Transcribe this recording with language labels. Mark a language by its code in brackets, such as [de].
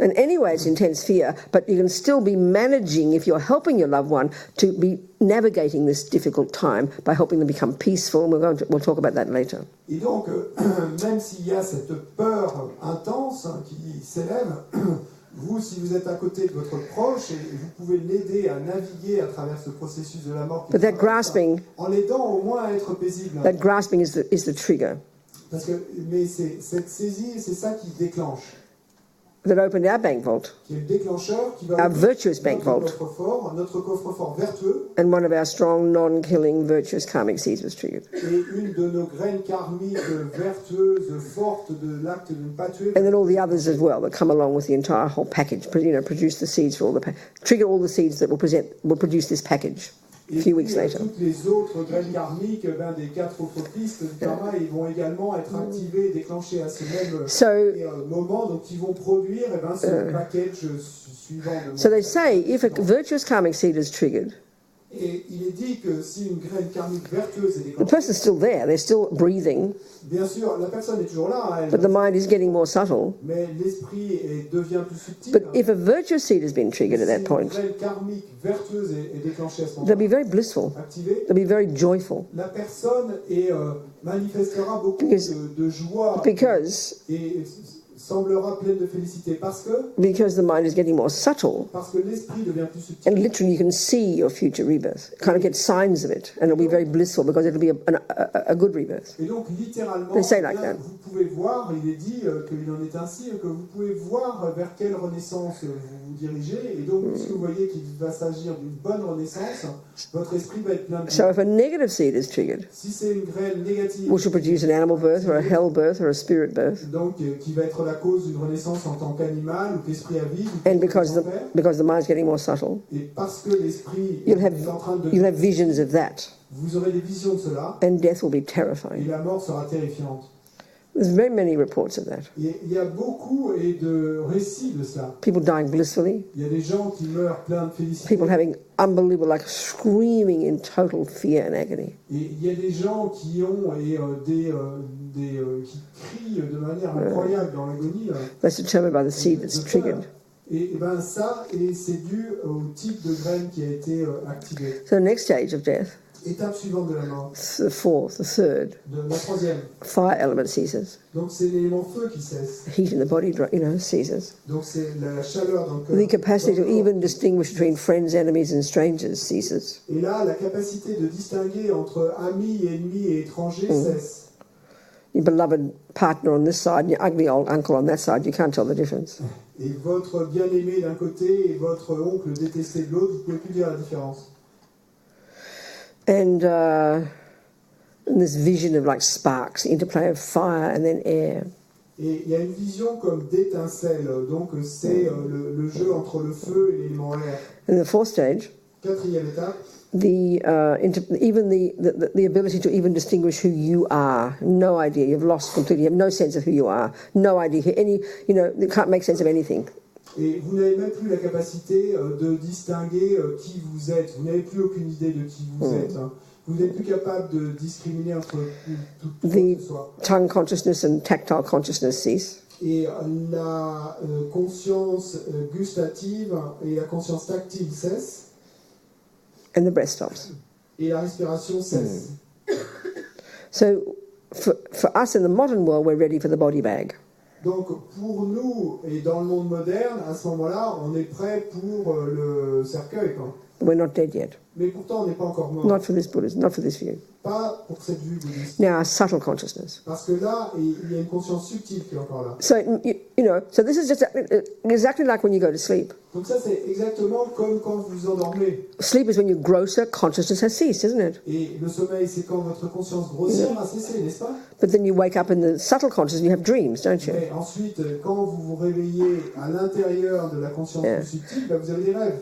[en] And anyway, it's intense fear, but you can still be managing, if you're helping your loved one, to be navigating this difficult time by helping them become peaceful. And we'll talk about that later. [fr] Et donc, même s'il y a cette peur intense qui s'élève, vous, si vous êtes à côté de votre proche, et vous pouvez l'aider à naviguer à travers ce processus de la mort, [en] But that grasping, [fr] en l'aidant au moins à être paisible. [en] that grasping is the trigger [fr] Parce que, mais c'est cette saisie, c'est ça qui déclenche, [en] that opened our bank vault, [fr] qui est le déclencheur qui va [en] our virtuous bank vault, [fr] notre coffre-fort vertueux, [en] and one of our strong, non-killing, virtuous karmic seeds was triggered. [fr] et une de nos graines karmiques vertueuses, fortes de l'acte de ne pas tuer. [en] And then all the others as well that come along with the entire whole package, produce the seeds for all trigger all the seeds that will produce this package a few weeks later. [fr] Toutes les autres graines karmiques, des 4 autres pistes du karma, ils vont également être activées, déclenchées à ce même moment, donc ils vont produire ce package suivant. [en] So they say if a virtuous karmic seed is triggered, [fr] Et il est dit que si une graine karmique vertueuse est [en] the [fr] déclenchée, [en] person's still there, they're still breathing, [fr] bien sûr, la personne est toujours là, [en] but the mind is getting more subtle. [fr] mais l'esprit devient plus subtil. [en] But if a virtuous seed has been triggered at that [fr] Si [en] point, [fr] une graine karmique vertueuse est déclenchée à ce [en] they'll be very blissful, [fr] activée, [en] they'll be very joyful, [fr] la personne manifestera beaucoup de joie [en] because [fr] et semblera pleine de félicité parce [en] the mind is getting more subtle, [fr] que l'esprit devient plus subtil. [en] and literally you can see your future rebirth, kind of get signs of it, and it'll be very blissful because it'll be a good rebirth. [fr] Et donc littéralement, [en] They say like that. [fr] vous pouvez voir, il est dit qu'il en est ainsi, que vous pouvez voir vers quelle renaissance vous vous dirigez, et donc puisque vous voyez qu'il va s'agir d'une bonne renaissance, votre esprit va être plein de [en] So if a negative seed is triggered, [fr] si c'est une graine négative, [en] which will produce an animal birth or a hell birth or a spirit birth, [fr] donc qui va être la cause d'une renaissance en tant qu'animal ou qu'esprit à vivre, [en] and because the mind's getting more subtle, [fr] et parce que l'esprit [en] you'll [fr] est en train de [en] have visions of that, [fr] vous aurez des visions de cela, [en] and death will be [fr] et [en] terrifying. [fr] la mort sera terrifiante. [en] There's very many reports of that. [fr] Il y a beaucoup de récits de cela. [en] People dying blissfully, [fr] Il y a des gens qui meurent pleins de félicité. [en] people having unbelievable, like screaming in total fear and agony. [fr] Et il y a des gens qui ont qui crient de manière incroyable dans l'agonie. [en] That's determined by the seed that's [fr] de peur. [en] triggered. [fr] Et c'est dû au type de graine qui a été activé. [en] So the next stage of death [fr] Étape suivante de la mort. [en] The fourth, the third, [fr] La troisième. [en] fire element ceases. [fr] Donc c'est l'élément feu qui cesse. [en] Heat in the body, ceases. [fr] Donc c'est la chaleur dans le cœur. [en] The capacity [fr] Dans [en] to [fr] le corps. [en] even distinguish between friends, enemies, and strangers ceases. [fr] Et là, la capacité de distinguer entre amis, ennemis et étrangers cesse. [en] Your beloved partner on this side and your ugly old uncle on that side, you can't tell the difference. [fr] Et votre bien-aimé d'un côté et votre oncle détesté de l'autre, vous ne pouvez plus dire la différence. [en] And this vision of like sparks, the interplay of fire and then air. [fr] Et il y a une vision comme d'étincelle, donc c'est le jeu entre le feu et l'élément air. [en] And the fourth stage, [fr] Quatrième étape, [en] even the ability to even distinguish who you are. No idea. You've lost completely. You have no sense of who you are. No idea. You can't make sense of anything. [fr] et vous n'avez même plus la capacité de distinguer qui vous êtes. Vous n'avez plus aucune idée de qui vous êtes. Hein. Vous n'êtes plus capable de discriminer entre tout ce que ce soit. [en] Tongue consciousness and tactile consciousness cease. [fr] Et la conscience gustative et la conscience tactile cessent. [en] And the breath stops. [fr] Et la respiration cesse. [en] So for us in the modern world, we're ready for the body bag. [fr] Donc pour nous, et dans le monde moderne, à ce moment-là, on est prêt pour le cercueil. Quoi. [en] We're not dead yet. [fr] Mais pourtant, on n'est pas encore mort. [en] Not for this Buddhism, not for this view. [fr] Pas pour cette vue bouddhiste. [en] Now, subtle consciousness. [fr] Parce que là, il y a une conscience subtile qui est encore là. [en] So, so this is just exactly like when you go to sleep. [fr] Donc ça, c'est exactement comme quand vous vous endormez. [en] Sleep is when your grosser consciousness has ceased, isn't it? [fr] Et le sommeil, c'est quand votre conscience grossière a cessé, n'est-ce pas? [en] But then you wake up in the subtle consciousness and you have dreams, don't you? [fr] Mais ensuite, quand vous vous réveillez à l'intérieur de la conscience plus subtile, bah, vous avez des rêves.